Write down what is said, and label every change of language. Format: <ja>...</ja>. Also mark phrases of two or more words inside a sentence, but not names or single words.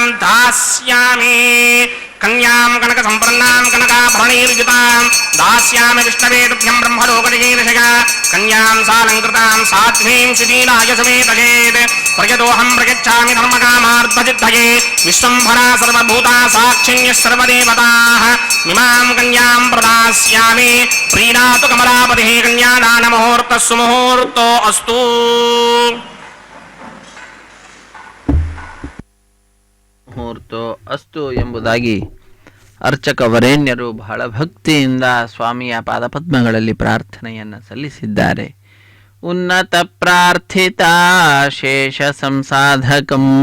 <sa>ದಾಸ್ಯಾಮಿ ಕನ್ಯಾಂ ಕನಕ ಸಂಪನ್ನಾಂ ಕನಕಾಭರಣೈರ್ಯುತಾಂ ದಾಸ್ಯಾಮಿ ವಿಷ್ಣವೇ ತುಭ್ಯಂ ಬ್ರಹ್ಮಲೋಕಜಗೀರ್ಷಗ ಕನ್ಯಾಂ ಸಾಲಂಕೃತಾಂ ಸಾಧ್ವೀಂ ಶಿಥೀಲಾಯ ಸಮೇತಯೇತ್ ಪ್ರಯತೋಹಂ ಪ್ರಯಚ್ಛಾಮಿ ಧರ್ಮಕಾಮಾರ್ಥಸಿದ್ಧಯೇ ವಿಶ್ವಂಭರಾ ಸರ್ವಭೂತಾ ಸಾಕ್ಷಿಣ್ಯಃ ಸರ್ವದೇವತಾಃ ಇಮಾಂ ಕನ್ಯಾಂ ಪ್ರದಾಸ್ಯಾಮಿ ಪ್ರೀಣಾತು ಕಮಲಾಪತಿಃ ಕನ್ಯಾದಾನ ಮುಹೂರ್ತಃ ಸುಮುಹೂರ್ತೋ ಅಸ್ತು. ಮುಹೂರ್ತೋ ಅಸ್ತು</sa> <kn>ಎಂಬುದಾಗಿ ಅರ್ಚಕ ವರೇಣ್ಯರು ಬಹಳ ಭಕ್ತಿಯಿಂದ ಸ್ವಾಮಿಯ ಪಾದಪದ್ಮಗಳಲ್ಲಿ ಪ್ರಾರ್ಥನೆಯನ್ನು ಸಲ್ಲಿಸಿದ್ದಾರೆ.</kn> <sa>ಉನ್ನತ ಪ್ರಾರ್ಥಿತ ಶೇಷ ಸಂಸಾಧಕಂ</sa>